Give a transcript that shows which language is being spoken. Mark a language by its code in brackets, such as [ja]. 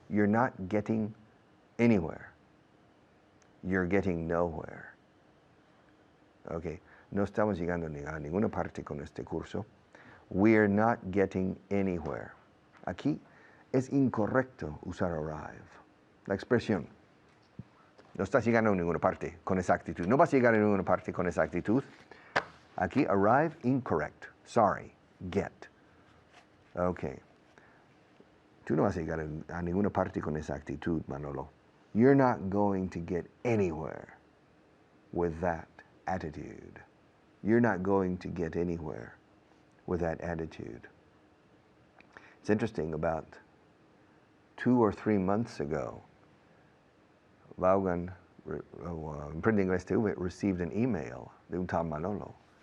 [en] You're not getting anywhere. You're getting nowhere. Okay? [es] No estamos llegando a ninguna parte con este curso. [en] We're not getting anywhere. [es] Aquí es incorrecto usar arrive. La expresión. No estás llegando a ninguna parte con esa actitud. No vas a llegar a ninguna parte con esa actitud. [en] Aquí, arrive, incorrect. Sorry, get. Okay. [es] Tú no vas a llegar a ninguna parte con esa actitud, Manolo. [en] You're not going to get anywhere with that attitude. You're not going to get anywhere with that attitude. It's interesting, about 2 or 3 months ago, Vaughan, Emprending Inglés 2, received an email [es] de un tal Manolo.